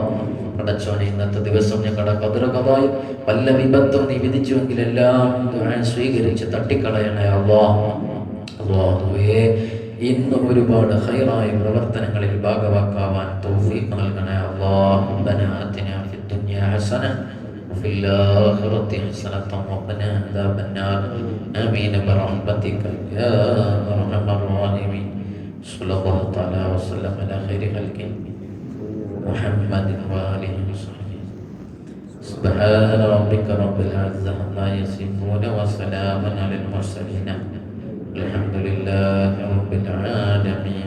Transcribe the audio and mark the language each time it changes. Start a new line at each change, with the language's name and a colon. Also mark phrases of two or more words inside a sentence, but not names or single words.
Malayalam: പടച്ചോനെ, ഇന്നത്തെ ദിവസം ഞങ്ങളുടെ ഖദറുകളായി വല്ല വിപത്തും നീ വിധിച്ചുവെങ്കിൽ എല്ലാം സ്വീകരിച്ച് തട്ടിക്കളയണേ അല്ലാഹ്. അല്ലാഹുവേ, ഇന്ന് ഒരുപാട് ഖൈറായ പ്രവർത്തനങ്ങളിൽ ഭാഗവാക്കാവാൻ തൗഫീഖ് നൽകണേ അല്ലാഹ്.
Arabic: ربنا آتنا في الدنيا حسنة وفي الآخرة حسنة وقنا عذاب النار آمين برحمتك يا أرحم الراحمين. صلى الله تعالى وسلم على خير خلقه محمد وآله وصحبه. سبحان ربك رب العزة عما يصفون وسلام على المرسلين الحمد لله رب العالمين.